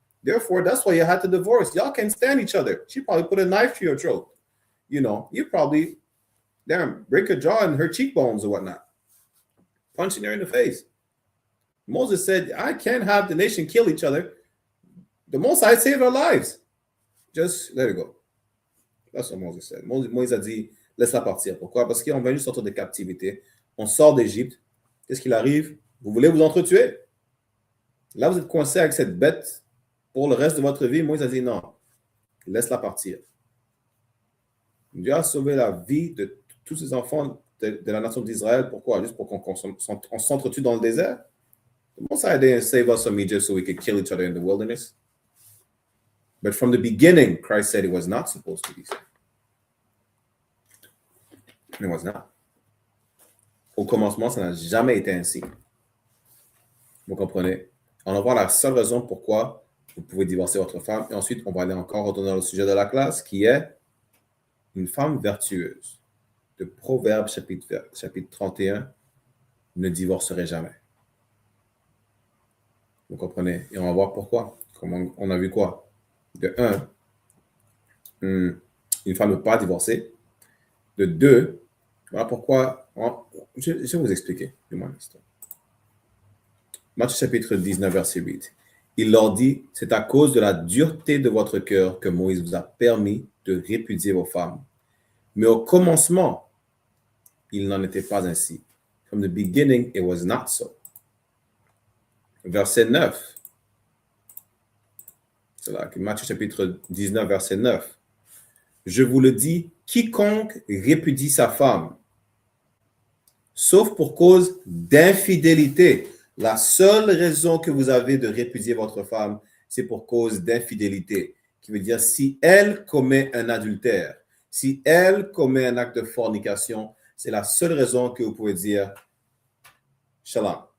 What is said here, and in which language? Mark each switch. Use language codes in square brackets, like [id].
[en] Therefore, that's why you had to divorce. Y'all can't stand each other. She probably put a knife to your throat. You probably, break her jaw and her cheekbones or whatnot. Punching her in the face. Moses said, I can't have the nation kill each other. The Most High saved our lives. Just let it go. That's what Moses said. [fr] Moïse a dit, laisse-la partir. Pourquoi? Parce qu'on vient juste sortir de captivité. On sort d'Égypte. Qu'est-ce qu'il arrive? Vous voulez vous entretuer. Là, vous êtes coincé avec cette bête pour le reste de votre vie. Moïse a dit non. Laisse-la partir. Dieu a sauvé la vie de tous ces enfants de la nation d'Israël. Pourquoi? Juste pour qu'on s'entretue dans le désert? [en] The Most High didn't save us from Egypt so we could kill each other in the wilderness. But from the beginning, Christ said it was not supposed to be so. It was not. [fr] Au commencement, ça n'a jamais été ainsi. Vous comprenez? On va voir la seule raison pourquoi vous pouvez divorcer votre femme. Et ensuite, on va aller encore retourner au sujet de la classe, qui est une femme vertueuse. De Proverbes, chapitre 31, ne divorcerai jamais. Vous comprenez? Et on va voir pourquoi. Comment on a vu quoi? De 1, une femme ne peut pas divorcer. De 2, voilà pourquoi. Je vais vous expliquer. Matthieu chapitre 19, verset 8. Il leur dit, c'est à cause de la dureté de votre cœur que Moïse vous a permis de répudier vos femmes. Mais au commencement, il n'en était pas ainsi. [en] From the beginning, it was not so. [fr] Verset 9. C'est là, Matthieu chapitre 19, verset 9. Je vous le dis, quiconque répudie sa femme, sauf pour cause d'infidélité. La seule raison que vous avez de répudier votre femme, c'est pour cause d'infidélité, qui veut dire si elle commet un adultère, si elle commet un acte de fornication, c'est la seule raison que vous pouvez dire Shalom.